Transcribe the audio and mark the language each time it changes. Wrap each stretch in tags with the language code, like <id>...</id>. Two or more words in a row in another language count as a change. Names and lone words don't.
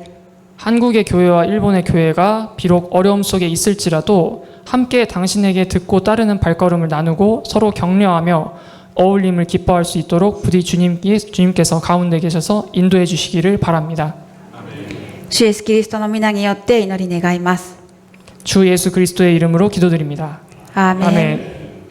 <ko>한국의 교회와 일본의 교회가 비록 어려움 속에 있을지라도 함께 당신에게 듣고 따르는 발걸음을 나누고 서로 격려하며 어울림을 기뻐할 수 있도록 부디 주님께서 가운데 계셔서 인도해 주시기를 바랍니다.</ko> <ja>主イエスキリストの皆によって祈り願います。</ja> <ko>주 예수 그리스도의 이름으로 기도드립니다. 아멘. 아멘.</ko>